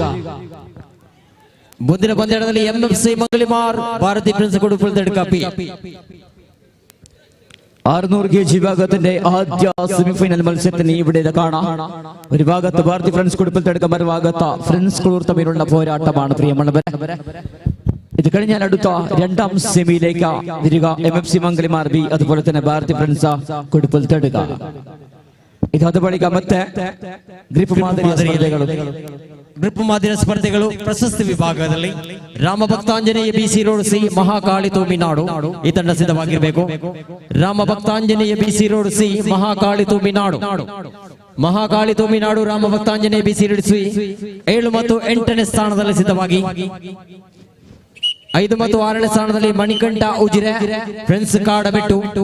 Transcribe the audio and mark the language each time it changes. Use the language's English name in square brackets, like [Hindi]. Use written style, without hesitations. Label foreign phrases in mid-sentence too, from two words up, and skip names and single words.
[Kannada] ಮುಂದಿನ ಪಂದ್ಯದಲ್ಲಿ MFC ಮಂಗಳಿಮಾರ್ ಭಾರತಿ ಫ್ರೆಂಡ್ಸ್ ಕುಡುಪುಳ ತಡಕ ಬಿ. [Malayalam] 600 kg വിഭാഗത്തിന്റെ ആദ്യ സെമിഫൈനൽ മത്സരത്തിന് ഇവിടെ കാണാം. ഒരു ഭാഗത്ത് ഭാരതി ഫ്രണ്ട്സ് കുടുംബത്തിൽ തടുക്ക മറുഭാഗത്ത് ഫ്രണ്ട്സ് കുളൂർ തമ്മിലുള്ള പോരാട്ടമാണ് പ്രിയമുള്ളവരെ. ഇത് കഴിഞ്ഞാൽ അടുത്ത രണ്ടാം സെമിയിലേക്ക് വരിക MFC ಮಂಗಳಿಮಾರ್ ബി അതുപോലെ തന്നെ ഭാരതി ഫ്രണ്ട്സ് കുടുംബത്തിൽ തടുക്ക. [Kannada] ಇದಾದ ಬಳಿಕ ಮತ್ತೆ ಗ್ರಿಪ್ ಮಾದರಿಯ ಸ್ಪರ್ಧೆಗಳು ಪ್ರಶಸ್ತಿ ವಿಭಾಗದಲ್ಲಿ ರಾಮಭಕ್ತಾಂಜನೇಯ BC ರೋಡ್ ಸಿ ಮಹಾಕಾಳಿ ತುಮಿನಾಡು ಈ ತಂಡ ಸಿದ್ಧವಾಗಿರಬೇಕು. ರಾಮಭಕ್ತಾಂಜನೇಯ BC ರೋಡ್ ಸಿ ಮಹಾಕಾಳಿ ತುಮಿನಾಡು ರಾಮಭಕ್ತಾಂಜನೇಯ BC ರೋಡ್ ಸಿ 7 ಮತ್ತು 8ನೇ ಸ್ಥಾನದಲ್ಲಿ ಸಿದ್ಧವಾಗಿ 5 ಮತ್ತು 6ನೇ ಸ್ಥಾನದಲ್ಲಿ ಮಣಿಕಂಠ ಉಜಿರೆ ಫ್ರೆಂಡ್ಸ್ ಕಾಡಬೆಟ್ಟು.